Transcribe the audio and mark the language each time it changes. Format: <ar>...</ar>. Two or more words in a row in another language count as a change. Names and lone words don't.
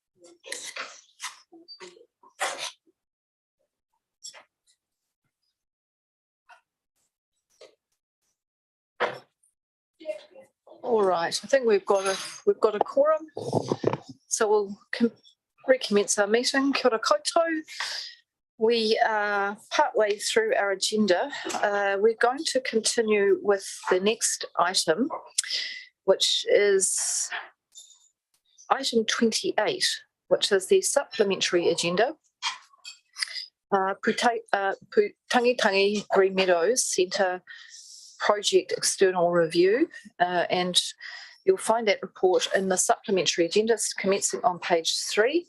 <en>All right, I think we've got a quorum, so we'll recommence our meeting.</en> <mi>Kia ora koutou.</mi> <en>We are partway through our agenda. We're going to continue with the next item, which is item 28, which is the supplementary agenda. Tangi Green Meadows Centre Project External Review, and you'll find that report in the supplementary agenda commencing on page 3.</en>